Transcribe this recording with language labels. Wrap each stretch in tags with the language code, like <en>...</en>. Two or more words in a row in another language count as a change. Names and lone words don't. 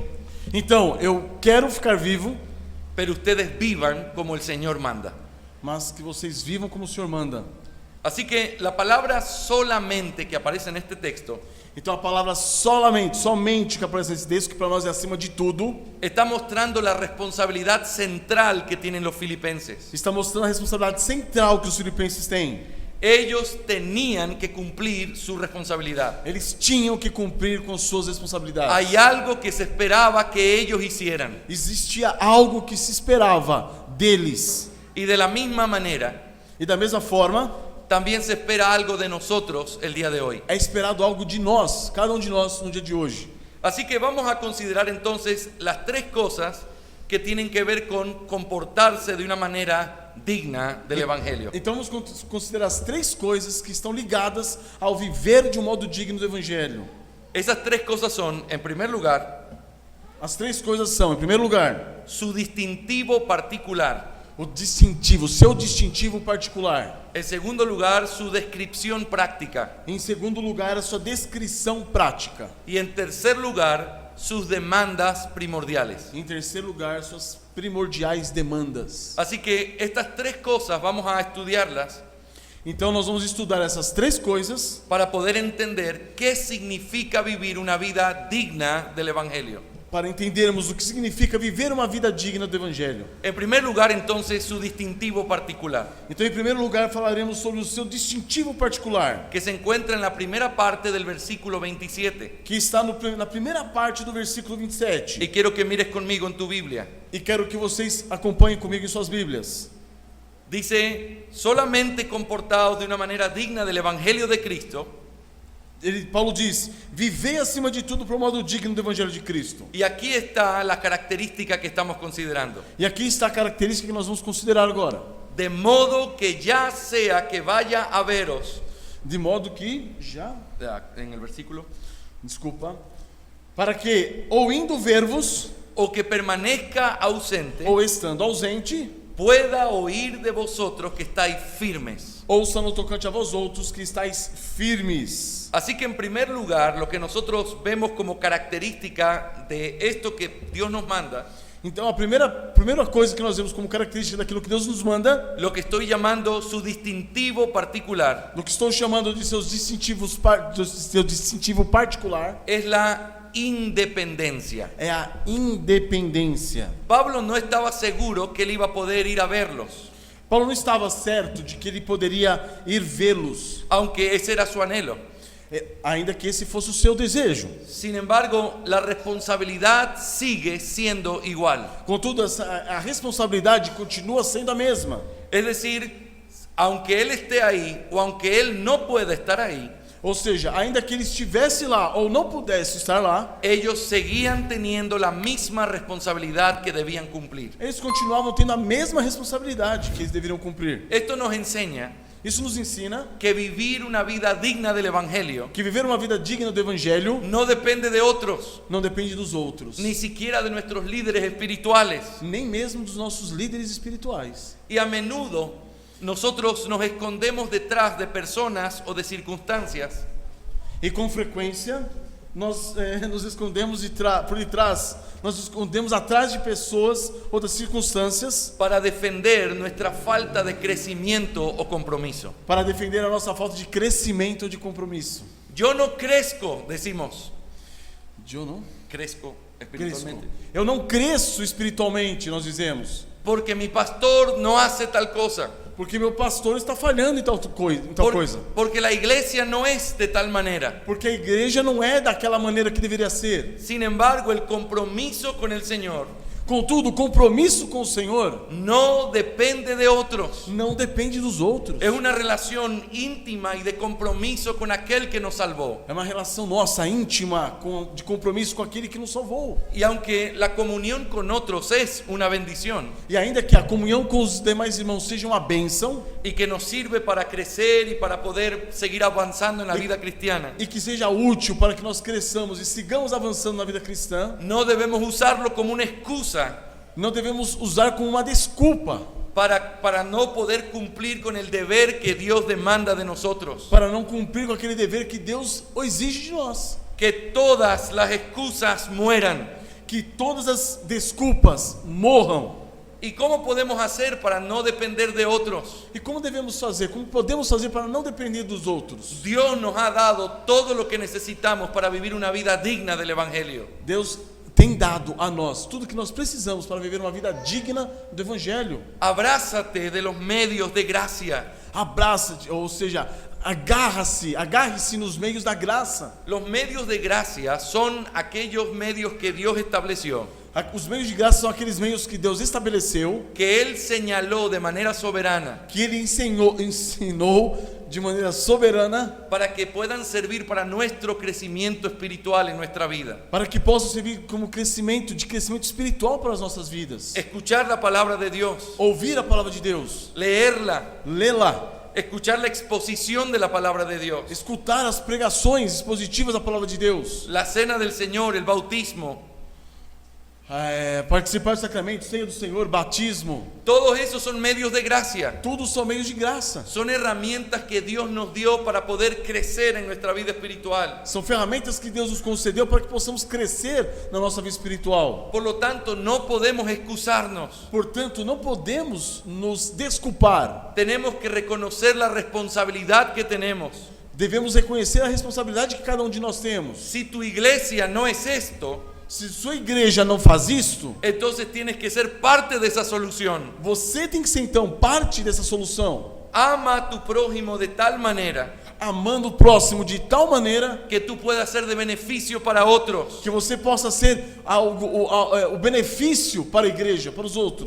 <pt>Então, eu quero ficar vivo,</pt> <es>pero ustedes vivan como el Señor manda.</es> <pt>mas que vocês vivam como o Senhor manda.</pt> <es>Así que la palabra solamente que aparece en este texto</es> <pt>Então a palavra somente que aparece nesse texto, que para nós é acima de tudo,</pt> <es>está mostrando la responsabilidad central que tienen los filipenses.</es> <pt>está mostrando a responsabilidade central que os filipenses têm.</pt> <es>Ellos tenían que cumplir su responsabilidad.</es> <pt>Eles tinham que cumprir com suas responsabilidades.</pt> <es>Hay algo que se esperaba que ellos hicieran.</es> <pt>Existia algo que se esperava deles.</pt> <es>Y de la misma manera,</es> <pt>E da mesma forma,</pt> <es>también se espera algo de nosotros el día de hoy.</es> <pt>é esperado algo de nós, cada um de nós, no dia de hoje.</pt> <es>Así que vamos a considerar entonces las tres cosas que tienen que ver con comportarse de una manera digna del Evangelio.</es> <pt>Então vamos considerar as três coisas que estão ligadas ao viver de um modo digno do Evangelho.</pt> <es>Esas tres cosas son, en primer lugar,</es> <pt>As três coisas são, em primeiro lugar,</pt> <es>su distintivo particular.</es> <pt>o distintivo, o seu distintivo particular.</pt> <es>En segundo lugar, su descripción práctica.</es> <pt>Em segundo lugar, a sua descrição prática.</pt> <es>Y en tercer lugar, sus demandas primordiales.</es> <pt>Em terceiro lugar, suas primordiais demandas.</pt> <es>Así que estas tres cosas vamos a estudiarlas</es> <pt>Então nós vamos estudar essas três coisas</pt> <es>para poder entender qué significa vivir una vida digna del Evangelio.</es> <pt>para entendermos o que significa viver uma vida digna do Evangelho.</pt> <es>En primer lugar, entonces, su distintivo particular,</es> <pt>Então, em primeiro lugar, falaremos sobre o seu distintivo particular,</pt> <es>que se encuentra en la primera parte del versículo 27.</es> <pt>que está na primeira parte do versículo 27.</pt> <es>Y quiero que mires conmigo en tu Biblia.</es> <pt>E quero que vocês acompanhem comigo em suas Bíblias.</pt> <es>Dice, solamente comportados de una manera digna del Evangelio de Cristo.</es> <pt>Paulo diz: vivei acima de tudo para o modo digno do Evangelho de Cristo.</pt> <es>Y aquí está la característica que estamos considerando.</es> <pt>E aqui está a característica que nós vamos considerar agora.</pt> <es>De modo que ya sea que vaya a veros,</es> <pt>De modo que,</pt> <es>en el versículo,</es> <pt>para que, ou indo ver-vos,</pt> <es>o que permanezca ausente,</es> <pt>ou estando ausente,</pt> <es>pueda oír de vosotros que estáis firmes.</es> <pt>ouça no tocante a vós outros que estáis firmes.</pt> <es>Así que en primer lugar, lo que nosotros vemos como característica de esto que Dios nos manda,</es> <pt>Então a primeira coisa que nós vemos como característica daquilo que Deus nos manda,</pt> <es>lo que estoy llamando su distintivo particular,</es> <pt>do que estou chamando de do seu distintivo particular,</pt> <es>es la independencia.</es> <pt>é a independência.</pt> <es>Pablo no estaba seguro que él iba a poder ir a verlos,</es> <pt>Paulo não estava certo de que ele poderia ir vê-los,</pt> <es>aunque ese era su anhelo.</es> <pt>ainda que esse fosse o seu desejo.</pt> <es>Sin embargo, la responsabilidad sigue siendo igual.</es> <pt>Contudo, a responsabilidade continua sendo a mesma.</pt> <es>Es decir, aunque él esté ahí o aunque él no pueda estar ahí,</es> <pt>Ou seja, ainda que ele estivesse lá ou não pudesse estar lá,</pt> <es>ellos seguían teniendo la misma responsabilidad que debían cumplir.</es> <pt>eles continuavam tendo a mesma responsabilidade que eles deveriam cumprir.</pt> <es>Esto nos enseña</es> <pt>Isso nos ensina</pt> <es>que vivir una vida digna del Evangelio</es> <pt>que viver uma vida digna do Evangelho</pt> <es>no depende de otros,</es> <pt>não depende dos outros,</pt> <es>ni siquiera de nuestros líderes espirituales.</es> <pt>nem mesmo dos nossos líderes espirituais.</pt> <es>Y a menudo nosotros nos escondemos detrás de personas o de circunstancias</es> <pt>E com frequência, nós nos escondemos por detrás, nós nos escondemos atrás de pessoas ou das circunstâncias</pt> <es>para defender nuestra falta de crecimiento o compromiso.</es> <pt>para defender a nossa falta de crescimento ou de compromisso.</pt> <es>Yo no crezco, decimos,</es> <pt>Eu não</pt> <es>crezco</es> <pt>cresço.</pt> <es>espiritualmente,</es> <pt>Eu não cresço espiritualmente, nós dizemos,</pt> <es>porque mi pastor no hace tal cosa,</es> <pt>porque meu pastor está falhando em tal coisa.</pt> <es>porque la iglesia no es de tal manera.</es> <pt>Porque a igreja não é daquela maneira que deveria ser.</pt> <es>Sin embargo, el compromiso con el Señor</es> <pt>Contudo, o compromisso com o Senhor</pt> <es>no depende de otros.</es> <pt>não depende dos outros.</pt> <es>Es una relación íntima y de compromiso con aquel que nos salvó.</es> <pt>É uma relação nossa, íntima, de compromisso com aquele que nos salvou.</pt> <es>Y aunque la comunión con otros es una bendición</es> <pt>E ainda que a comunhão com os demais irmãos seja uma bênção</pt> <es>y que nos sirve para crecer y para poder seguir avanzando en la vida cristiana,</es> <pt>e que seja útil para que nós cresçamos e sigamos avançando na vida cristã,</pt> <es>no debemos usarlo como una excusa</es> <pt>não devemos usar como uma desculpa</pt> <es>para no poder cumplir con el deber que Dios demanda de nosotros.</es> <pt>para não cumprir com aquele dever que Deus exige de nós.</pt> <es>Que todas las excusas mueran.</es> <pt>Que todas as desculpas morram.</pt> <es>¿Y cómo podemos hacer para no depender de otros?</es> <pt>E como devemos fazer? Como podemos fazer para não depender dos outros?</pt> <es>Dios nos ha dado todo lo que necesitamos para vivir una vida digna del Evangelio.</es> <pt>Deus tem dado a nós tudo que nós precisamos para viver uma vida digna do Evangelho.</pt> <es>Abrázate de los medios de gracia.</es> <pt>Abraça-te, ou seja, agarre-se nos meios da graça.</pt> <es>Los medios de gracia son aquellos medios que Dios estableció,</es> <pt>Os meios de graça são aqueles meios que Deus estabeleceu,</pt> <es>que Él señaló de manera soberana,</es> <pt>que Ele ensinou de maneira soberana,</pt> <es>para que puedan servir para nuestro crecimiento espiritual en nuestra vida.</es> <pt>para que possam servir como crescimento espiritual para as nossas vidas.</pt> <es>Escuchar la palabra de Dios,</es> <pt>Ouvir a palavra de Deus,</pt> <es>leerla,</es> <pt>lê-la,</pt> <es>escuchar la exposición de la palabra de Dios,</es> <pt>escutar as pregações expositivas da palavra de Deus,</pt> <es>la cena del Señor, el bautismo.</es> <pt>Participar do sacramento, ceia do Senhor, batismo,</pt> <es>Todos esos son medios de gracia.</es> <pt>tudo são meios de graça.</pt> <es>Son herramientas que Dios nos dio para poder crecer en nuestra vida espiritual.</es> <pt>São ferramentas que Deus nos concedeu para que possamos crescer na nossa vida espiritual.</pt> <es>Por lo tanto, no podemos excusarnos.</es> <pt>Portanto, não podemos nos desculpar.</pt> <es>Tenemos que reconocer la responsabilidad que tenemos.</es> <pt>Devemos reconhecer a responsabilidade que cada um de nós temos.</pt> <es>Si tu iglesia no es esto,</es> <pt>Se sua igreja não faz isto,</pt> <es>entonces tienes que ser parte de esa solución.</es> <pt>você tem que ser então parte dessa solução.</pt> <es>Ama a tu prójimo de tal manera</es> <pt>Amando o próximo de tal maneira</pt> <es>que tú puedas ser de beneficio para otros,</es> <pt>que você possa ser o benefício para a igreja, para os outros,</pt>